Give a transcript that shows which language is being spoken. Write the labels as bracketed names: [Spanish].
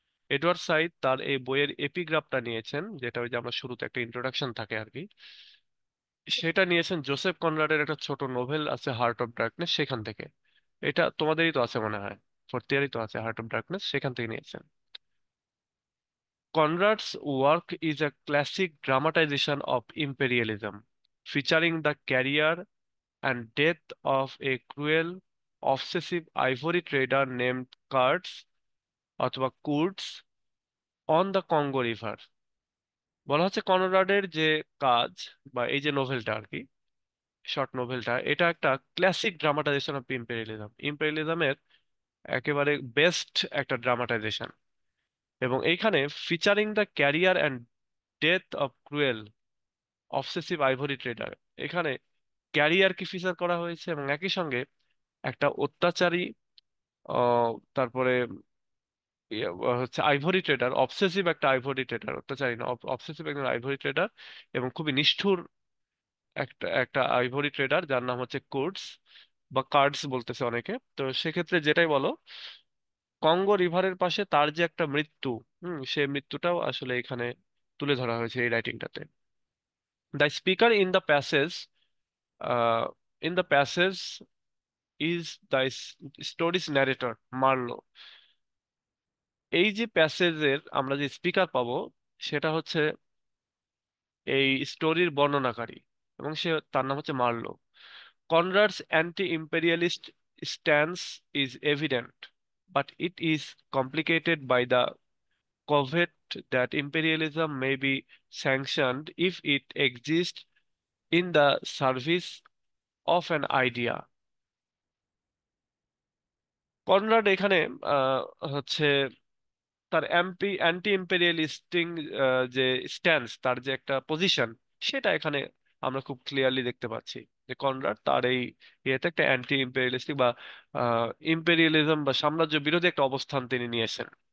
[Bangla] Edward side তার এই বইয়ের এপিগ্রাফটা নিয়েছেন, যেটা ওই যে আমরা শুরুতে একটা ইন্ট্রোডাকশন থাকে আর কি, সেটা নিয়েছেন জোসেফ কনরাডের একটা ছোট নোভেল আছে হার্ট অফ ডার্কনেস, সেখান থেকে। এটা তোমাদেরই তো আছে মনে হয়, ফোর্থ ইয়ারই তো আছে হার্ট অফ ডার্কনেস, সেখান থেকে নিয়েছেন। [English] Conrad's work is a classic dramatization of imperialism, featuring the career and death of a cruel, obsessive ivory trader named অথবা Kurtz on the Congo River। [Bangla] বলা হচ্ছে কনরাডের যে কাজ বা এই যে নোভেলটা আর কি, শর্ট নোভেলটা, এটা একটা ক্লাসিক ড্রামাটাইজেশন অফ ইম্পেরিয়ালিজম, ইম্পেরিয়ালিজমের একেবারে বেস্ট একটা ড্রামাটাইজেশন। এবং এইখানে featuring the career and death of cruel obsessive ivory tedder, এখানে ক্যারিয়ার কি ফিচার করা হয়েছে এবং একই সঙ্গে একটা অত্যাচারী, তারপরে হচ্ছে আইভরি ট্রেডার, অবসেসিভ একটা আইভরি ট্রেডার, অত্যাচারী না, অবসেসিভ একজন আইভরি ট্রেডার, এবং খুবই নিষ্ঠুর একটা একটা আইভরি ট্রেডার যার নাম হচ্ছে কোর্টস বা কার্ডস বলতেছে অনেকে। তো সেক্ষেত্রে যেটাই বলো, কঙ্গো রিভারের পাশে তার যে একটা মৃত্যু, সেই মৃত্যুটাও আসলে এখানে তুলে ধরা হয়েছে এই রাইটিংটাতে। [English] The speaker uh, in the passage is the story's narrator Marlow. [Bangla] এই যে প্যাসেজের আমরা যে স্পিকার পাবো, সেটা হচ্ছে এই স্টোরির বর্ণনাকারী, এবং তার নাম হচ্ছে Marlowe. [English] Conrad's anti imperialist stance is evident, but it is complicated by the caveat that imperialism may be sanctioned if it exists in the service of an idea। [Bangla] Conrad এখানে আহ, হচ্ছে তার অ্যান্টি ইম্পেরিয়ালিস্টিং যে স্ট্যান্স, তার যে একটা পজিশন, সেটা এখানে আমরা খুব ক্লিয়ারলি দেখতে পাচ্ছি যে কনরাড তার এই ইয়েতে একটা অ্যান্টি ইম্পেরিয়ালিস্টিক বা ইম্পেরিয়ালিজম বা সাম্রাজ্য বিরোধী একটা অবস্থান তিনি নিয়েছেন।